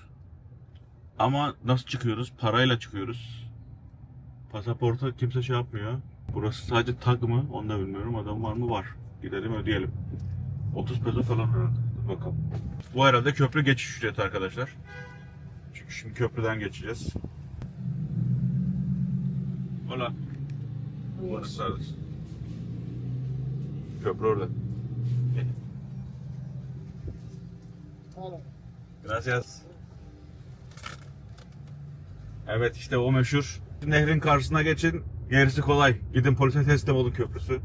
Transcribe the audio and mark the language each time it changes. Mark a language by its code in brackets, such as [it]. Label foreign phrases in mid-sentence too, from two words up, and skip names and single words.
[tr] Ama nasıl çıkıyoruz? Parayla çıkıyoruz. Pasaporta kimse şey yapmıyor. Burası sadece tag mı? Onu da bilmiyorum. Adam var mı? Var. Gidelim ödeyelim. 30 peso falan herhalde. Dur bakalım. Bu herhalde köprü geçiş ücreti arkadaşlar. Çünkü şimdi köprüden geçeceğiz. [es] Hola. Buenas tardes. [tr] Köprü orada. Gracias. Evet, işte o meşhur. Nehrin karşısına geçin. Gerisi kolay. Gidin polise teslim olun köprüsü.